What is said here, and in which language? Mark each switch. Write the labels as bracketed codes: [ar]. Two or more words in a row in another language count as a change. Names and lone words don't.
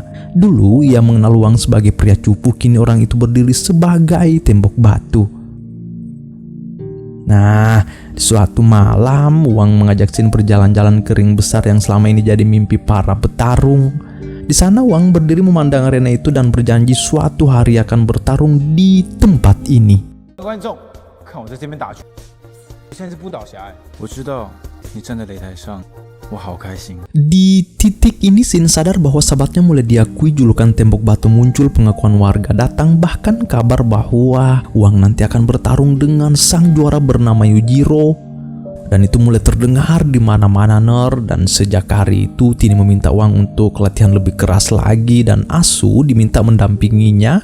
[id] Dulu ia mengenal Wang sebagai pria cupu, kini orang itu berdiri sebagai tembok batu. Nah, di suatu malam Wang mengajak Sin berjalan-jalan ke ring besar yang selama ini jadi mimpi para petarung. Di sana Wang berdiri memandang arena itu dan berjanji suatu hari akan bertarung di tempat ini. [zh] 观众，看我在这边打拳，现在是不倒侠哎。我知道你站在擂台上， 我好开心。 [id] Di titik ini Shin sadar bahwa sahabatnya mulai diakui. Julukan tembok batu muncul, pengakuan warga datang, bahkan kabar bahwa Wang nanti akan bertarung dengan sang juara bernama Yujiro. Dan itu mulai terdengar di mana-mana dan sejak hari itu Tini meminta Wang untuk latihan lebih keras lagi dan Asu diminta mendampinginya.